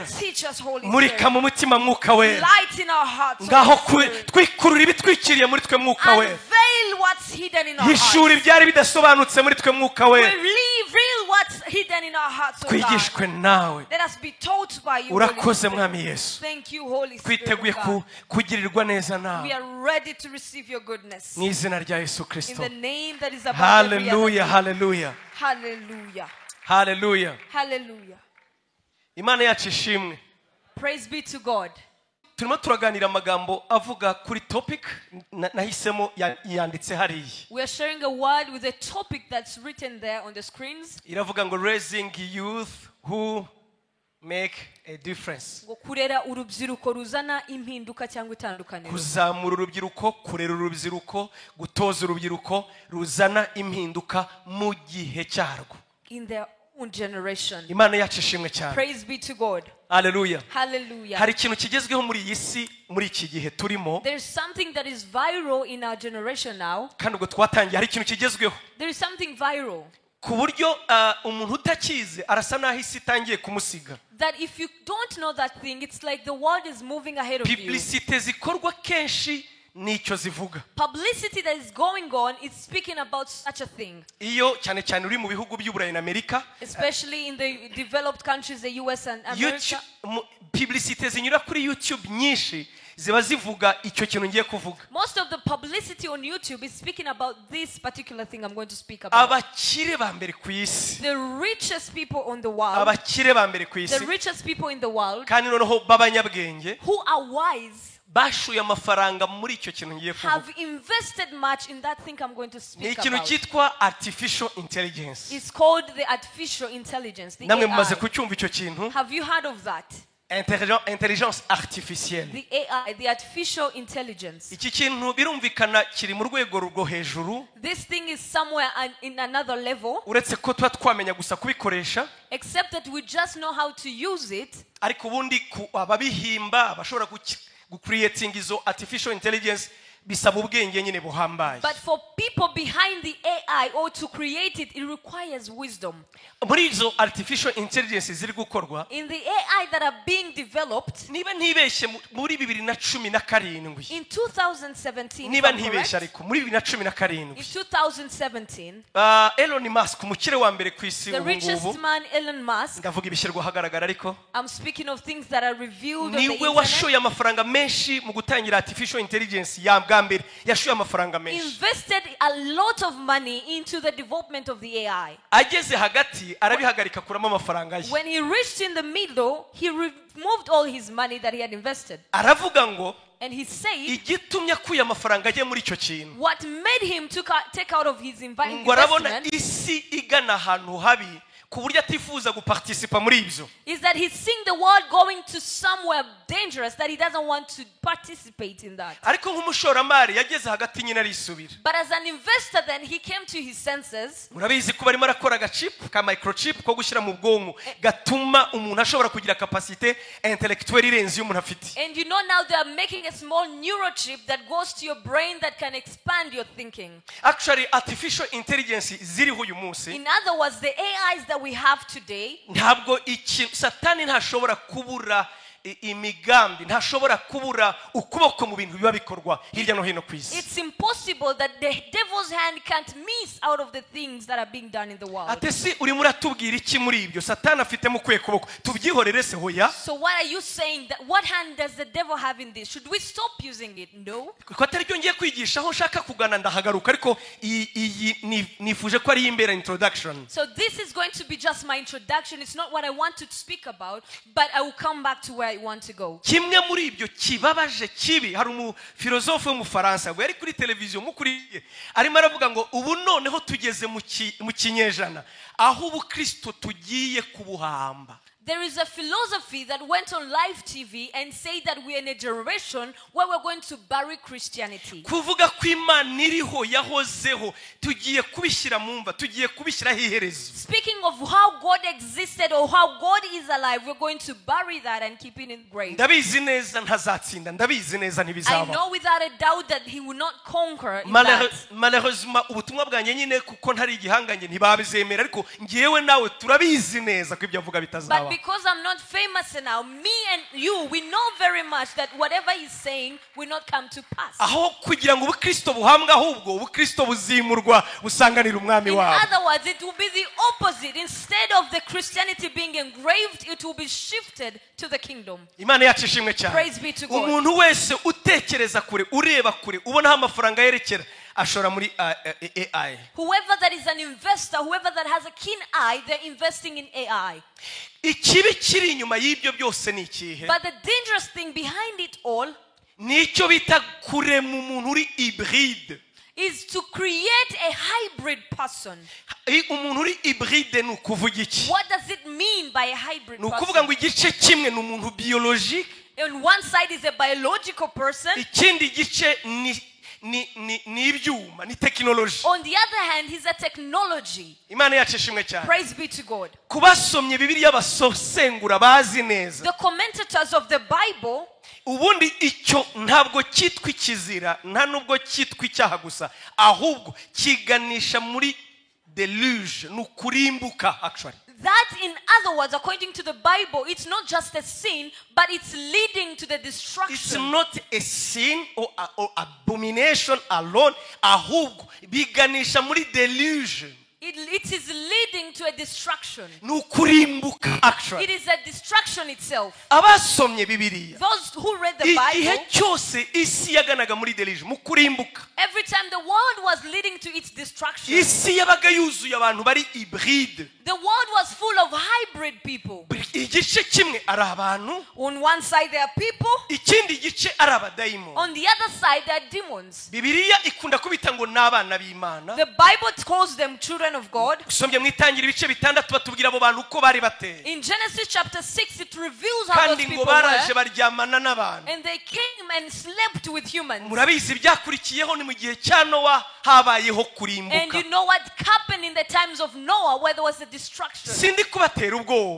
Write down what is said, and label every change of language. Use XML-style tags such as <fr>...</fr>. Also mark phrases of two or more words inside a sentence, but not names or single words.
<en>Teach us, Holy</en> <rw>murika</rw> <en>Spirit.</en> <rw>mu mutima mwuka wera</rw> <en>Light in our hearts,</en> <rw>ngaho</rw> <en>Holy Spirit.</en> <rw>twikurura ibitwikiriye muri twe mwuka wera</rw> <en>Unveil what's hidden in our hearts.</en> <rw>hishura ibyari bidasobanutse muri twe mwuka wera</rw> <en>Reveal what's hidden in our hearts, O God.</en> <rw>twigishwe nawe</rw> <en>Let us be taught by you, Holy</en> <rw>urakoze</rw> <en>Spirit.</en> <rw>mwami yesu</rw> <en>Thank you, Holy Spirit,</en> <rw>twiteguye</rw> <en>of God.</en> <rw>kugirirwa neza</rw> <en>We</en> <rw>nawe</rw> <en>are ready to receive your goodness.</en> <rw>mu izina rya yesu</rw> <en>In kristo the name that is above every other</en> <rw>haleluya</rw> <en>name.</en> <rw>haleluya</rw> <en>Hallelujah.</en> <rw>haleluya</rw> <en>Hallelujah.</en> <rw>imana yacu ishimwe</rw> <en>Praise be to God.</en> <rw>turimo turaganira amagambo avuga kuri topic nahisemo yanditse hariya</rw> <en>We are sharing a word with a topic that's written there on the screens.</en> <rw>iravuga ngo</rw> <en>raising youth who make a difference</en> <rw>Ngo kurera urubyiruko ruzana impinduka cyangwa itandukaniro. kuzamura urubyiruko kurera urubyiruko gutoza urubyiruko ruzana impinduka mu gihe cyarwo</rw> <en>In their own generation.</en> <rw>imana yacu ishimwe cyane</rw> <en>Praise be to God.</en> <rw>haleluya</rw> <en>Hallelujah.</en> <rw>hari ikintu kigezweho muri iyi si muri iki gihe turimo</rw> <en>There's something that is viral in our generation now.</en> <rw>kandi ubwo twatangiye hari ikintu kigezweho</rw> <en>There is something viral</en> <rw>ku buryo umuntu utakize arasa n'aho isi itangiye kumusiga</rw> <en>that if you don't know that thing, it's like the world is moving ahead of you.</en> <rw>publicite zikorwa kenshi nicyo zivuga</rw> <en>Publicity that is going on is speaking about such a thing,</en> <rw>iyo cyane cyane uri mu bihugu by'uburayi na amerika</rw> <en>especially in the developed countries, the US and America.</en> <rw>publicite zinyura kuri youtube nyinshi ziba zivuga icyo kintu ngiye kuvuga</rw> <en>Most of the publicity on YouTube is speaking about this particular thing I'm going to speak about.</en> <rw>abakire ba mbere ku isi</rw> <en>The richest people on the world,</en> <rw>abakire ba mbere ku the isi</rw> <en>richest people in the world</en> <rw>kandi noneho b'abanyabwenge</rw> <en>who are wise</en> <rw>bashuye amafaranga muri icyo kintu ngiye have kuvuga</rw> <en>invested much in that thing I'm going to ni speak ikintu about.</en> <rw>cyitwa</rw> <en>artificial intelligence It's called the artificial intelligence, the</en> <rw>namwe mumaze AI. kucyumva icyo kintu</rw> <en>Have you heard of that?</en> <fr>intelligence artificielle</fr> <en>The AI, the artificial intelligence.</en> <rw>iki kintu birumvikana kiri mu rwego rwo hejuru</rw> <en>This thing is somewhere in another level,</en> <rw>uretse ko tuba twamenya gusa kubikoresha</rw> <en>except that we just know how to use it.</en> <rw>ariko ubundi ababihimba abashobora gucreating izo</rw> <en>artificial intelligence</en> <rw>bisaba ubwenge nyine buhambaye</rw> <en>But for people behind the AI or to create it, it requires wisdom.</en> <rw>muri izo</rw> <en>artificial intelligence</en> <rw>ziri gukorwa</rw> <en>In the AI that are being developed,</en> <rw>niba ntibeshye muri 2017</rw> <en>in 2017, niba if I'm ntibeshye correct,</en> <rw>ariko muri</rw> <en>in 2017 2017,</en> <rw>Elon Musk umukire wa mbere ku isi the ubu richest ngubu</rw> <en>man, Elon Musk,</en> <rw>ndavuga ibishyirwa ahagaragara ariko</rw> <en>I'm speaking of things that are revealed on the niwe internet,</en> <rw>washoye amafaranga menshi mu gutangira</rw> <en>artificial intelligence</en> <rw>ya bwa mbere yashoye amafaranga menshi</rw> <en>invested a lot of money into the development of the AI.</en> <rw>ageze hagati arabihagarika kuramo amafaranga ye</rw> <en>When he reached in the middle, he removed all his money that he had invested.</en> <rw>aravuga ngo</rw> <en>And he said,</en> <rw>igitumye akuye amafaranga ye muri icyo kintu</rw> <en>what made him take out of his</en> <rw>ngo arabona investment isi igana ahantu habi ku buryo atifuza guparticipa muri ibyo</rw> <en>is that he's seeing the world going to somewhere dangerous that he doesn't want to participate in that.</en> <rw>ariko nk'umushoramari yageze hagati nyine arisubira</rw> <en>But as an investor then, he came to his senses.</en> <rw>murabizi ko barimo arakora agachip ka microchip ko gushyira mu bwonko gatuma umuntu ashobora kugira kapasite intellectuelle irenze iyo umuntu afite</rw> <en>And you know now they are making a small neurochip that goes to your brain that can expand your thinking. actually artificial intelligence</en> <rw>ziriho uyu munsi</rw> <en>In other words, the AIs that we have today,</en> <rw>ntabwo satani ntashobora kubura imigambi ntashobora kubura ukuboko mu bintu biba bikorwa hirya no hino ku isi.</rw> <en>It's impossible that the devil's hand can't miss out of the things that are being done in the world.</en> <rw>Ate si urimo uratubwira iki muri ibyo? Satani afite mu kwe kuboko. Tubyihorere se hoya?</rw> <en>So what are you saying? That what hand does the devil have in this? Should we stop using it? No.</en> <rw>Ko atari byo ngiye kwigisha aho nshaka kugana ndahagaruka, ariko iyi nifuje ko ari imbere introduction.</rw> <en>So this is going to be just my introduction. It's not what I want to speak about, but I will come back to where I want to go.</en> <rw>Kimwe muri ibyo kibabaje kibi, hari umufilozofe w'umufaransa ngo yari kuri televiziyo mukuriye arimo aravuga ngo ubu noneho tugeze mu kinyejana aho Ubukristo tugiye kubuhamba.</rw> <en>There is a philosophy that went on live TV and said that we are in a generation where we're going to bury Christianity.</en> <rw>Kuvuga ko Imana iriho yahozeho tugiye kubishyira mu mva, tugiye kubishyiraho iherezo.</rw> <en>Speaking of how God existed or how God is alive, we're going to bury that and keep it in the grave.</en> <rw>Ndabizi neza ntazatsinda, ndabizi neza I ntibizaba.</rw> <en>know without a doubt that he will not conquer in that.</en> <rw>Malheureusement ubutumwa bwanjye nyine kuko ntari igihanganye ntibabizemera, ariko ngiyewe nawe turabizi neza ko ibyo avuga bitazaba.</rw> <en>But because I'm not famous now, me and you, we know very much that whatever he's saying will not come to pass.</en> <rw>Aho kugira ngo Ubukristo buhambwe, ahubwo Ubukristo buzimurwa busanganira umwami In wabo.</rw> <en>other words, it will be the opposite. Instead of the Christianity being engraved, it will be shifted to the kingdom.</en> <rw>Imana yacu ishimwe cyane.</rw> <en>Praise be to God.</en> <rw>Umuntu wese utekereza kure, ureba kure, ubona aho amafaranga yerekera ashora muri AI.</rw> <en>Whoever that is an investor, whoever that has a keen eye, they're investing in AI.</en> <rw>Ikibi kiri inyuma y'ibyo byose ni ikihe?</rw> <en>But the dangerous thing behind it all</en> <rw>Nicyo bita kurema umuntu uri hybride.</rw> <en>is to create a hybrid person.</en> <rw>Umuntu uri hybride ni ukuvuga iki?</rw> <en>What does it mean by a hybrid</en> <rw>Ni ukuvuga ngo</rw> <en>person?</en> <rw>igice kimwe ni umuntu biologique,</rw> <en>On one side is a biological person.</en> <rw>ikindi gice ni ibyuma, ni technology.</rw> <en>On the other hand, he's a technology.</en> <rw>Imana yacu ishimwe cyane.</rw> <en>Praise be to God.</en> <rw>Kubasomye Bibiliya basosengura bazi neza.</rw> <en>The commentators of the Bible,</en> <rw>Ubundi icyo ntabwo cyitwa ikizira, nta nubwo cyitwa icyaha gusa, ahubwo kiganisha muri deluge, ni ukurimbuka actually.</rw> <en>that in other words, according to the Bible, it's not just a sin, but it's leading to the It's destruction. not a sin or abomination alone,</en> <rw>ahubwo biganisha muri deluge.</rw> <en>It is leading to a destruction.</en> <rw>Ni ukurimbuka actually.</rw> <en>It is a destruction itself.</en> <rw>Abasomye Bibiliya</rw> <en>Those who read the igihe Bible,</en> <rw>cyose isi yaganaga muri deluge, mu kurimbuka,</rw> <en>every time the world was leading to its destruction,</en> <rw>isi yabaga yuzuye abantu bari hybride. the world was full of hybrid people. Igice kimwe ari abantu, On one side there are people, ikindi gice ari abadayimoni. on the other side there are demons. Bibiliya ikunda kubita ngo n'abana b'Imana. The Bible calls them children of God. Usomye mwitangira ibice bitandatu batubwira abo bantu uko bari bateye,</rw> <en>In Genesis chapter 6, it reveals how those</en> <rw>kandi ngo people baraje were. baryamana n'abantu.</rw> <en>And they came and slept with humans.</en> <rw>Murabizi byakurikiyeho ni mu gihe cya Nowa habayeho And kurimbuka.</rw> <en>you know what happened in the times of Noah, where there was a destruction.</en> <rw>Sindi kubatera ubwoba,</rw>